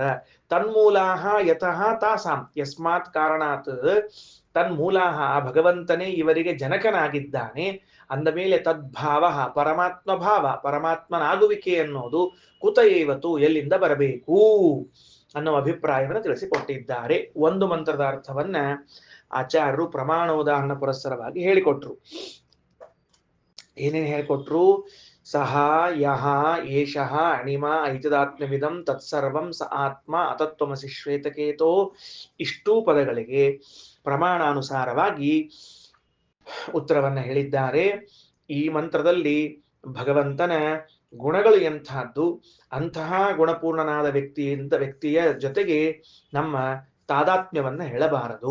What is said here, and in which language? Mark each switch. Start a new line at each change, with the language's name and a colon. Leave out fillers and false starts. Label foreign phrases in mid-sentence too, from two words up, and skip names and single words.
Sanskrit: ತನ್ಮೂಲಾಹ ಯತಃ ತಾಸಾಂ, ಯಸ್ಮಾತ್ ಕಾರಣಾತ್ ತನ್ಮೂಲಾಹ,
Kannada: ಭಗವಂತನೇ ಇವರಿಗೆ ಜನಕನಾಗಿದ್ದಾನೆ ಅಂದ ಮೇಲೆ ತದ್ಭಾವ, ಪರಮಾತ್ಮ ಭಾವ, ಪರಮಾತ್ಮನಾಗುವಿಕೆ ಅನ್ನೋದು
Sanskrit: ಕುತ ಏವತು,
Kannada: ಎಲ್ಲಿಂದ ಬರಬೇಕು ಅನ್ನೋ ಅಭಿಪ್ರಾಯವನ್ನು ತಿಳಿಸಿಕೊಟ್ಟಿದ್ದಾರೆ. ಒಂದು ಮಂತ್ರದ ಅರ್ಥವನ್ನ ಆಚಾರ್ಯರು ಪ್ರಮಾಣ ಉದಾಹರಣ ಪುರಸ್ಸರವಾಗಿ ಹೇಳಿಕೊಟ್ರು. ಏನೇನು ಹೇಳಿಕೊಟ್ರು?
Sanskrit: ಸಹ ಯಹ ಏಷಃ ಅಣಿಮ ಐತದಾತ್ಮ್ಯವಿದಂ ತತ್ಸರ್ವಂ ಸ ಆತ್ಮ ಅತತ್ವಮಸಿ ಶ್ವೇತಕೇತೋ.
Kannada: ಇಷ್ಟೂ ಪದಗಳಿಗೆ ಪ್ರಮಾಣಾನುಸಾರವಾಗಿ ಉತ್ತರವನ್ನ ಹೇಳಿದ್ದಾರೆ. ಈ ಮಂತ್ರದಲ್ಲಿ ಭಗವಂತನ ಗುಣಗಳು ಎಂತಹದ್ದು, ಅಂತಹ ಗುಣಪೂರ್ಣನಾದ ವ್ಯಕ್ತಿಯ ಜೊತೆಗೆ ನಮ್ಮ ತಾದಾತ್ಮ್ಯವನ್ನ ಹೇಳಬಾರದು.